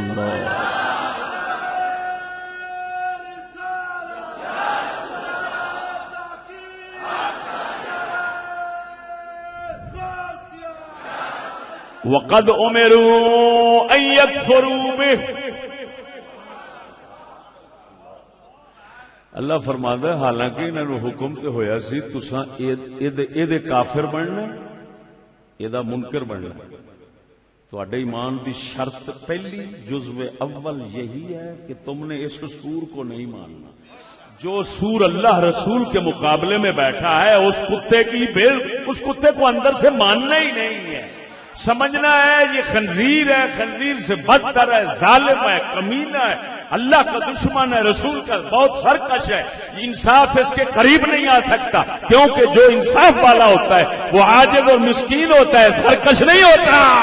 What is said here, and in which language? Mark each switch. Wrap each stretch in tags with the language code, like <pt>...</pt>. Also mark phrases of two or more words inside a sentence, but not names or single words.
<ar>اللہ وقد امروا ان يكفروا به۔</ar> <skr>اللہ فرماندا ہے حالانکہ انہاں نو حکم تے ہویا سی تساں اے دے کافر بننا، اے دا منکر بننا۔ تواڈے ایمان دی شرط پہلی</skr> <ur>جزو اول یہی ہے کہ تم نے اس سور کو نہیں ماننا۔ جو سور اللہ رسول کے مقابلے میں بیٹھا ہے اس کتے کو اندر سے ماننا ہی نہیں ہے، سمجھنا ہے یہ خنزیر ہے، خنزیر سے بدتر ہے، ظالم ہے، کمینہ ہے، اللہ کا دشمن ہے، رسول کا بہت سرکش ہے، انصاف اس کے قریب نہیں آ سکتا، کیونکہ جو انصاف والا ہوتا ہے وہ عاجز اور مسکین ہوتا ہے، سرکش نہیں ہوتا۔</ur>